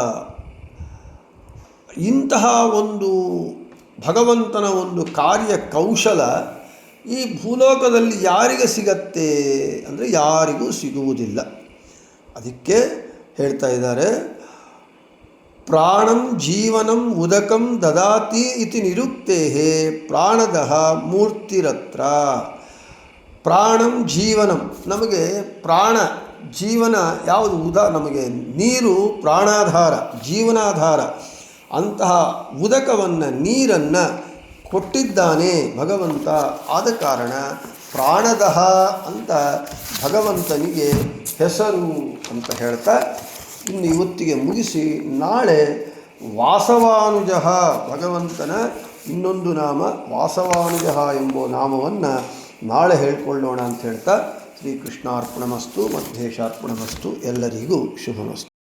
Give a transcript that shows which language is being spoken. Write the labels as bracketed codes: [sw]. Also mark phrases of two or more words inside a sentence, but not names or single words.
[kn] ಇಂತಹ ಒಂದು ಭಗವಂತನ ಒಂದು ಕಾರ್ಯ ಕೌಶಲ ಈ ಭೂಲೋಕದಲ್ಲಿ ಯಾರಿಗೆ ಸಿಗತ್ತೆ ಅಂದರೆ ಯಾರಿಗೂ ಸಿಗುವುದಿಲ್ಲ. ಅದಕ್ಕೆ ಹೇಳ್ತಾ ಇದ್ದಾರೆ, [sa] ಪ್ರಾಣಂ ಜೀವನಂ ಉದಕಂ ದದಾತಿ ಇತಿ ನಿರುಕ್ತೇಹೇ ಪ್ರಾಣದಃ ಮೂರ್ತಿರತ್ರ. ಪ್ರಾಣಂ ಜೀವನಂ, [kn] ನಮಗೆ ಪ್ರಾಣ ಜೀವನ ಯಾವುದು? ನಮಗೆ ನೀರು ಪ್ರಾಣಾಧಾರ, ಜೀವನಾಧಾರ. ಅಂತಹ ಉದಕವನ್ನು, ನೀರನ್ನು ಕೊಟ್ಟಿದ್ದಾನೆ ಭಗವಂತ. ಆದ ಕಾರಣ ಪ್ರಾಣದಹ ಅಂತ ಭಗವಂತನಿಗೆ ಹೆಸರು ಅಂತ ಹೇಳ್ತಾ ಇನ್ನು ಇವತ್ತಿಗೆ ಮುಗಿಸಿ ನಾಳೆ ವಾಸವಾನುಜ ಭಗವಂತನ ಇನ್ನೊಂದು ನಾಮ ವಾಸವಾನುಜ ಎಂಬ ನಾಮವನ್ನು ನಾಳೆ ಹೇಳ್ಕೊಳ್ಳೋಣ ಅಂತ ಹೇಳ್ತಾ [sa] ಶ್ರೀಕೃಷ್ಣಾರ್ಪಣಮಸ್ತು ಮಧ್ವೇಶಾರ್ಪಣಮಸ್ತು [kn] ಎಲ್ಲರಿಗೂ ಶುಭಮಸ್ತು.